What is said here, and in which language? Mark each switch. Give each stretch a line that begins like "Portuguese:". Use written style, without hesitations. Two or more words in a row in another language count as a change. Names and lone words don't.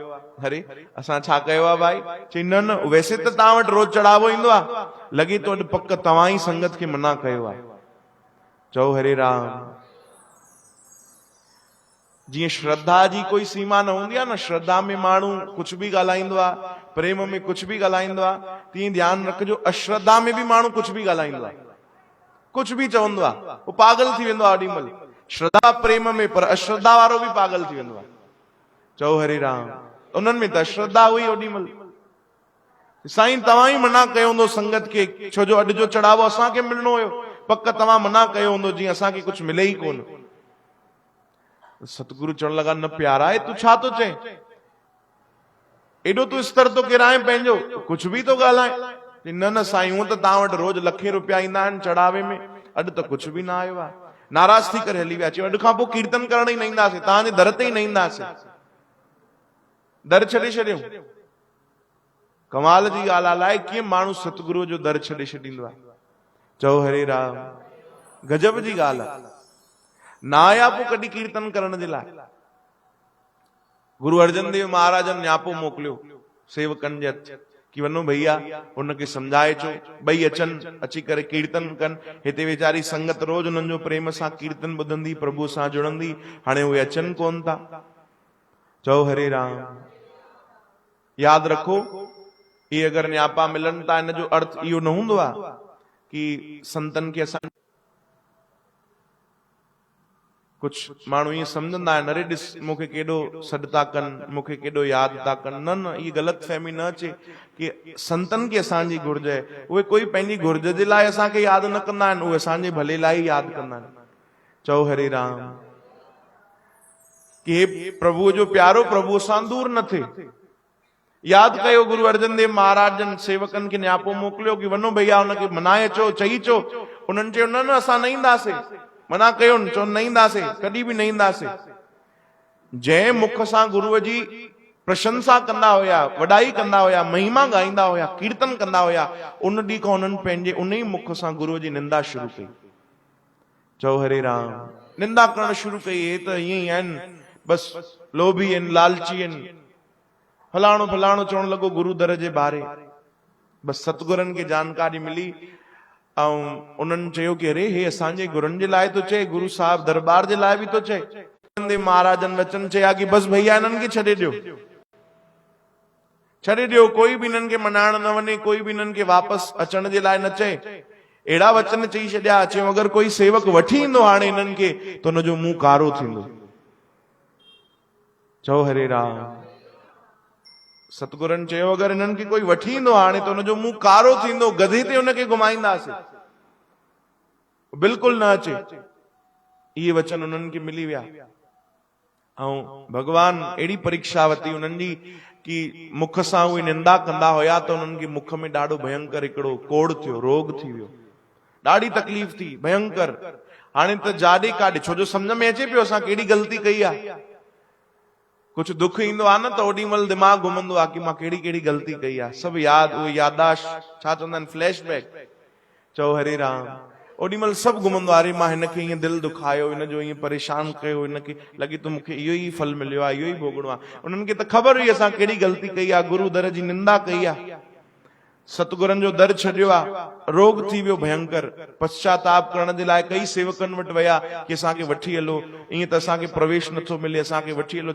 Sindhi: अरे असां छा कयो आहे भाई? चई न न, वैसे त तव्हां वटि रोज चढ़ावो ईंदो आहे, लॻे थो अॼु पक तव्हां ई संगत खे मना कयो आहे। चओ हरे राम। जीअं श्रद्धा जी कोई सीमा न हूंदी आहे न, श्रद्धा में माण्हू कुझु बि ॻाल्हाईंदो आहे, प्रेम में कुझु बि ॻाल्हाईंदो आहे, तीअं ध्यानु रखिजो अश्रद्धा में बि माण्हू कुझु बि ॻाल्हाईंदो आहे, कुझु बि चवंदो आहे, उहो पागल थी वेंदो आहे ओॾी महिल। श्रद्धा प्रेम में, पर अश्रद्धा वारो बि पागल थी वेंदो आहे। चओ हरे राम। उन्हनि में त अश्रद्धा हुई ओॾी महिल। साईं तव्हां ई मना कयो हूंदो संगत खे, छो जो अॼु जो चढ़ावो असांखे मिलणो हुयो, पक तव्हां मना कयो हूंदो, जीअं असांखे कुझु मिले ई कोन। सतगुरु चवण लॻा न प्यारा आहे, तूं छा थो चए? एॾो तूं स्तर तो किराए पंहिंजो, कुझु बि थो ॻाल्हाए। न न साईं, हूअं त तव्हां वटि रोज लखे रुपया ईंदा आहिनि चढ़ावे में, अॼु त कुझु बि न आयो आहे। नाराज थी करे हली विया। चयो अॼु खां पोइ कीर्तन करण ई न ईंदासीं, तव्हांजे दर ते ई न ईंदासीं। दर छॾे छॾियो। कमाल जी ॻाल्हि आहे, कीअं माण्हू सतगुरुअ जो दर छॾे छॾींदो आहे। चओ हरे राम। गजब जी ॻाल्हि आहे। न आया पोइ कॾहिं कीर्तन करण जे लाइ। गुरु अर्जन देव महाराजन न्यापो मोकिलियो सेवकनि जे हथ कि वञो भैया उनखे समझाए चो, ॿई अचनि, अची करे कीर्तन कनि। हिते वीचारी संगत रोज उन्हनि जो प्रेम सां कीर्तन ॿुधंदी, प्रभु सां जुड़ंदी, हाणे उहे अचनि कोन था। चओ हरे राम। यादि रखो, इहे अगरि न्यापा मिलनि था, इन जो अर्थ इहो न हूंदो आहे कि संतनि खे असां कुछ माण्हू ईअं सम्झंदा आहिनि, अरे ॾिस मूंखे केॾो सॾु था कनि, मूंखे केॾो यादि था कनि। न न, इहा ग़लति फहमी न अचे कि संतनि खे असांजी घुर्ज आहे। उहे कोई पंहिंजी घुर्ज जे लाइ असांखे यादि न कंदा आहिनि, उहे असांजे भले लाइ यादि कंदा आहिनि। चओ हरे राम। कि हे प्रभुअ जो प्यारो प्रभु सां दूर न थिए। यादि कयो गुरु अर्जन देव महाराज जन सेवकनि खे न्यापो मोकिलियो कि वञो भैया हुनखे मनाए अचो, चई अचो। उन्हनि चयो न न, असां न ईंदासीं, मना कयो, चओ न ईंदासीं, कॾहिं बि न ईंदासीं। जंहिं मुख सां गुरुअ जी प्रशंसा कंदा हुया, वॾाई कंदा हुया, महिमा ॻाईंदा हुया, कीर्तन कंदा हुया, उन ॾींहुं खां उन्हनि पंहिंजे उन ई मुख सां गुरुअ जी निंदा शुरू कई। चओ हरे राम। निंदा करणु शुरू कई, हे त ईअं ई आहिनि, बसि लोभी आहिनि, लालची आहिनि, फलाणो फलाणो चवण लॻो गुरु दर जे बारे। बसि सतगुरनि खे जानकारी मिली ऐं उन्हनि चयो कि अरे हे असांजे गुरुनि जे लाइ थो चए, गुरु साहिब दरबार जे लाइ बि थो चए। देव महाराजन वचन चया कि बस भैया इन्हनि खे छॾे ॾियो, छॾे ॾियो, कोई बि इन्हनि खे मनाइण न वञे, कोई बि इन्हनि खे वापसि अचण जे लाइ न चए। अहिड़ा वचन चई छॾिया, चयूं अगरि कोई सेवक वठी ईंदो हाणे इन्हनि खे त हुनजो मुंहुं कारो थींदो। चओ हरे राम। सतगुरनि चयो अगरि इन्हनि खे कोई वठी ईंदो हाणे त हुनजो मुंहुं कारो थींदो, गधे ते हुनखे घुमाईंदासीं, बिल्कुलु न अचे। इहे वचन उन्हनि खे मिली विया। ऐं भगवान अहिड़ी परीक्षा वरिती उन्हनि जी कि मुख सां उहे निंदा कंदा हुया त उन्हनि खे मुख में ॾाढो भयंकर हिकिड़ो कोड़ थियो, रोग थी वियो, ॾाढी तकलीफ़ थी, भयंकर। हाणे त जाॾे काॾे, छो जो सम्झ में अचे पियो असां कहिड़ी ग़लती कई आहे। कुछ दुख ईंदो आहे न त ओॾी महिल दिमाग़ घुमंदो आहे कि मां कहिड़ी कहिड़ी ग़लती कई आहे, सभु यादि, उहे याददाश्त, छा चवंदा आहिनि, फ्लैशबैक। चओ हरे राम। ओॾी महिल सभु घुमंदो आहे, अरे मां हिनखे ईअं दिलि दुखायो, हिनजो ईअं परेशान कयो, हिनखे लॻे थो मूंखे इहो ई फल मिलियो आहे, इहो ई भोगणो आहे। उन्हनि खे त ख़बर हुई असां कहिड़ी ग़लती कई आहे, गुरू दर जी निंदा कई आहे, सतगुरनि जो दर छॾियो आहे, रोग थी वियो भयंकर। पश्चाताप करण जे लाइ कई सेवकनि वटि विया कि असांखे वठी हलो, ईअं त असांखे प्रवेश नथो मिले, असांखे वठी हलो।